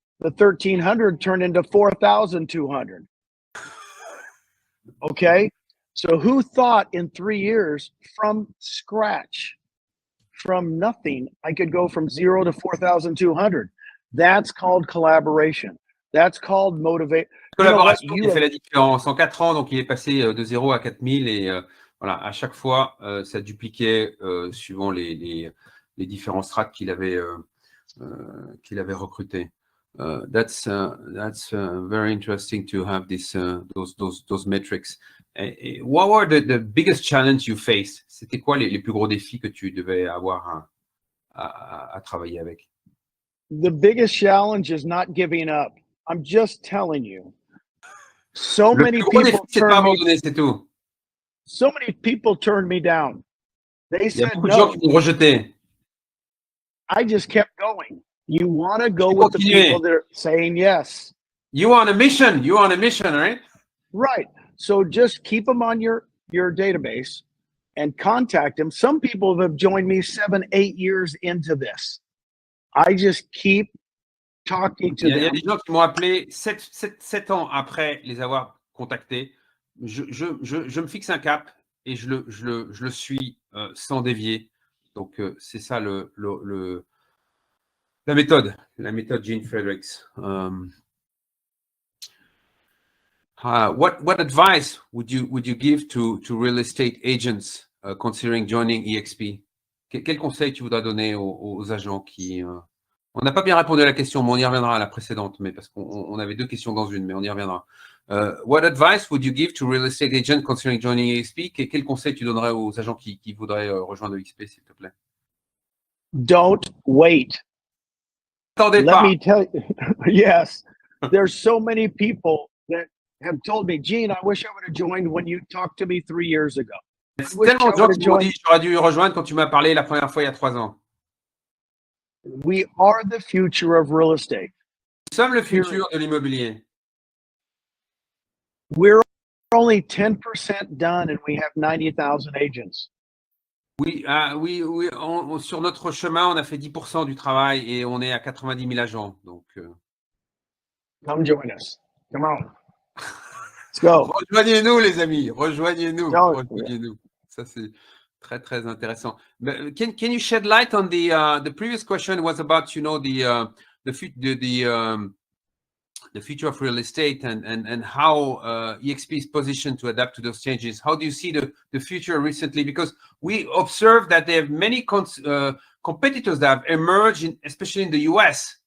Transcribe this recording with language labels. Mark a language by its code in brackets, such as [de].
[en] The 1,300 turned into 4,200. Okay? So who thought in 3 years from scratch, from nothing, I could go from 0 to 4,200? That's called collaboration. That's called motivate. [fr] Collaboration qui fait la différence. En 4 ans, donc il est passé de 0 à 4,000 et voilà, à chaque fois, ça dupliquait suivant les différents strates qu'il avait recrutés. [en] That's very interesting to have those metrics. What were the biggest challenge you faced? [fr] C'était quoi les plus gros défis que tu devais avoir à travailler avec? [en] The biggest challenge is not giving up. I'm just telling you. So many people turned me down. They said no. I just kept going. You want to go with the people that are saying yes. You on a mission. You're on a mission, right? Right. So just keep them on your database and contact them. Some people have joined me 7, 8 years into this. I just keep talking to them. [fr] Il y a des gens qui m'ont appelé 7 ans après les avoir contactés. Je me fixe un cap et je le suis sans dévier. Donc, c'est ça la méthode Gene Fredericks. [en] What advice would you give to real estate agents considering joining eXp? [fr] Quel conseil tu voudrais donner aux agents qui... On n'a pas bien répondu à la question, mais on y reviendra à la précédente, mais parce qu'on avait 2 questions dans une, mais on y reviendra. [en] What advice would you give to real estate agents considering joining eXp? [fr] Quel conseil tu donnerais aux agents qui voudraient rejoindre eXp, s'il te plaît? [en] Don't wait. [fr] Attendez pas. [en] Let me tell you, yes, there's so many people that have told me, Gene, I wish I would have joined when you talked to me 3 years ago. [fr] C'est tellement de gens qui m'ont dit j'aurais dû rejoindre quand tu m'as parlé la première fois il y a 3 ans. [en] We are the future of real estate. [fr] Nous sommes le futur de l'immobilier. [en] We're only 10% done and we have 90,000 agents. [fr] Oui, sur notre chemin, on a fait 10% du travail et on est à 90 000 agents. Donc, [en] come join us. Come on. Let's go. [fr] Rejoignez-nous, les amis. Rejoignez-nous. Ça, c'est très, très intéressant. [en] But can you shed light on the previous question was about, you know, the future of real estate and how eXp is positioned to adapt to those changes. How do you see the future recently? Because we observe that they have many competitors that have emerged, especially in the US.